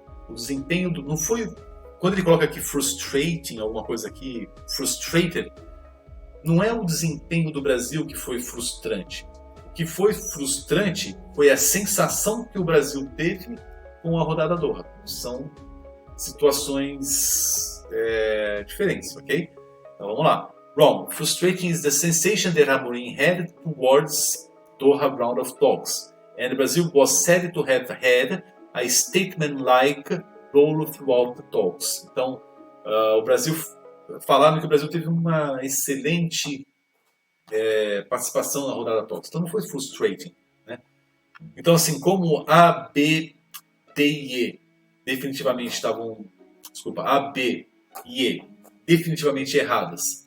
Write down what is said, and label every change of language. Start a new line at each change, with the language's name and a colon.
Portuguese: O desempenho não foi... Quando ele coloca aqui frustrating, alguma coisa aqui, frustrated, não é o desempenho do Brasil que foi frustrante. O que foi frustrante foi a sensação que o Brasil teve com a rodada Doha. São situações diferentes, ok? Então vamos lá. Wrong.
English: Frustrating is the sensation that Amorim had towards Doha round of talks, and Brazil was said to have had a statement-like role throughout the talks.
Portuguese: Então, o Brasil... Falaram que o Brasil teve uma excelente participação na rodada talks. Então não foi frustrating, né? Então, assim, como A, B, D e E definitivamente estavam... Desculpa, A, B e E definitivamente erradas.